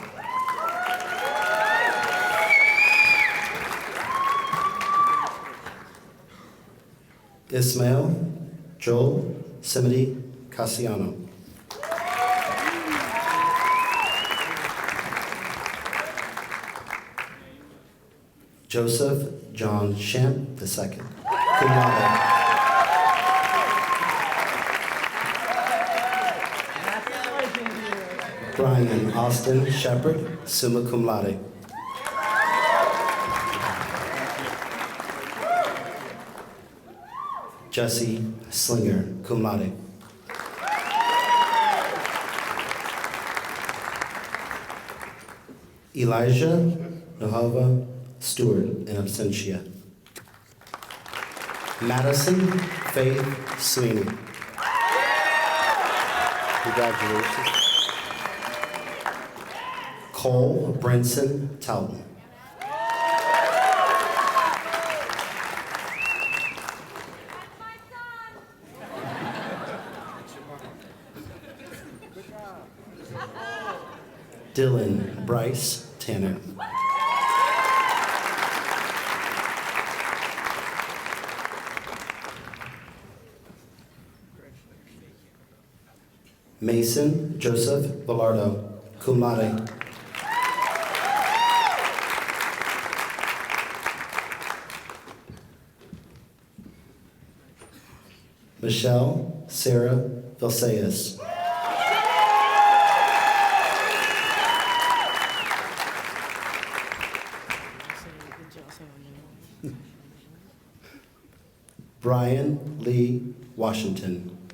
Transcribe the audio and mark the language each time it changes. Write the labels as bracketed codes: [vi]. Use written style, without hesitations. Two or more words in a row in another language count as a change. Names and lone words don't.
[en] Ismael Joel Simity Cassiano. Joseph John Shamp II, [la] cum laude. [en] Brian Austin Shepard, [la] summa cum laude. [en] Jesse Slinger, [la] cum laude. [en] Elijah Nohova Stewart, [la] in absentia. [en] Madison Faith Sweeney. Congratulations. Cole Brinson Talton. Dylan Bryce Tanner. Mason Joseph Velardo, [la] cum laude. [en] Michelle Sarah Vilsaeus. Brian Lee Washington.